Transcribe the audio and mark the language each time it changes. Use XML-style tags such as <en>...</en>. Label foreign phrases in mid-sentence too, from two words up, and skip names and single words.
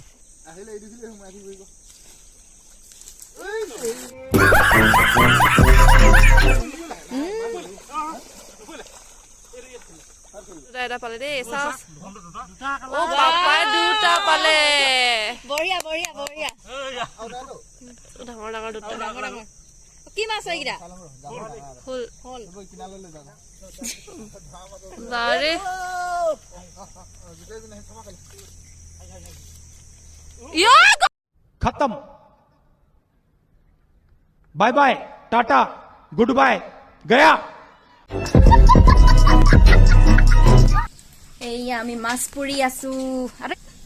<as>এটা পালে দেই চাওক ও পাপাই দুটা পালে বঢ়িয়া বঢ়িয়া বঢ়িয়া ডাঙৰ ডাঙৰ দুটা ডাঙৰ কি মাছ এইকেইটা ফুল যাৰে</as> <en>खत्म bye bye tata good bye गया</en> <as>এইয়া আমি মাছ পুৰি আছো</as>